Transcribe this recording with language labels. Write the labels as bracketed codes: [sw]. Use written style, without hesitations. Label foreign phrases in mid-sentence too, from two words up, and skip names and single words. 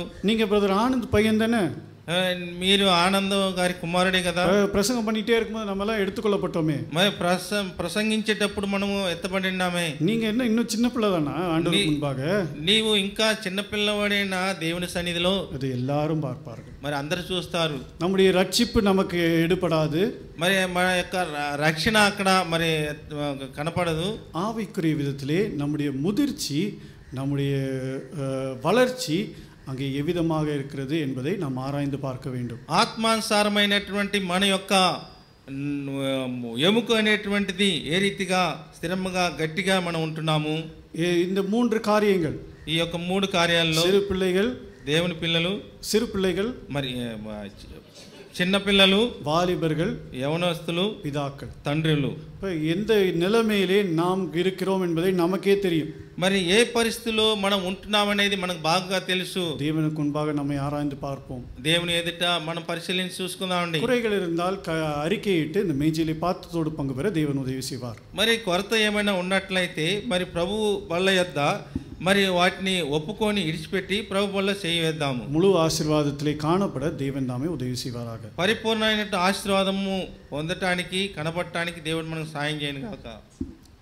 [ta] நீங்க பிரதர் ஆனந்த் பையன் தானே? [te] మీరు ఆనందం గారి కుమారుడే కదా. [ta] பிரசங்கம் பண்ணிட்டே இருக்கும்போது நம்ம எல்லாம் எடுத்துக்கொள்ளப்பட்டோமே. [te] మరి ప్రసంగించేటప్పుడు మనము ఎత్తబడినామే. [ta] நீங்க என்ன இன்னும் சின்ன பிள்ளை தானா ஆண்டவருக்கு முன்பாக? [te] నీవు ఇంకా చిన్న పిల్లవాడేనా దేవుని సన్నిధిలో? [ta] அது எல்லாரும் பார்ப்பார்கள். [te] మరి అందరూ చూస్తారు. [ta] நம்முடைய ரட்சிப்பு நமக்கு எடுபடாது. [te] మరి మన యొక్క రక్షణ అక్కడ మరి కనపడదు. [ta] ஆவிக்குரிய விதத்திலே நம்முடைய முதிர்ச்சி, நம்முடைய வளர்ச்சி அங்கே எவ்விதமாக இருக்கிறது என்பதை நாம் ஆராய்ந்து பார்க்க வேண்டும். [te] ఆత్మానుసారమైనటువంటి మన యొక్క ఎముక అనేటువంటిది ఏ రీతిగా స్థిరంగా గట్టిగా మనం ఉంటున్నాము. [ta] இந்த மூன்று காரியங்கள், [te] ఈ యొక్క మూడు కార్యాల్లో [ta] சிறு பிள்ளைகள், [te] దేవుని పిల్లలు, [ta] சிறு பிள்ளைகள், [te] మరి చిన్న పిల్లలు, [ta] வாலிபர்கள், [te] యవనస్తులు, [ta] பிதாக்கள், [te] తండ్రులు. [ta] எந்த நிலைமையிலே நாம் இருக்கிறோம் என்பதை நமக்கே தெரியும். [te] మరి ఏ పరిస్థితిలో మనం ఉంటున్నామనేది మనకు బాగా తెలుసు. [ta] தேவனுக்கு முன்பாக நம்மை ஆராய்ந்து பார்ப்போம். [te] దేవుని ఎదుట మనం పరిశీలించి చూసుకుందామండి. [ta] குறைகள் இருந்தால் அறிக்கையிட்டு இந்த மேஜையிலே பாத்திரத்தோடு பங்கு பெற தேவன் உதவி செய்வார். [te] మరి కొరత ఏమైనా ఉన్నట్లయితే మరి ప్రభు బల్ల యొద్ద మరి వాటిని ఒప్పుకొని ఇడిచిపెట్టి ప్రభు వల్ల చేయవేద్దాము. [ta] முழு ஆசீர்வாதத்திலே காணப்பட தேவன் தாமே உதவி செய்வாராக. [te] పరిపూర్ణమైన ఆశీర్వాదము పొందటానికి కనబడటానికి దేవుడు మనకు సాయం చేయను గాక.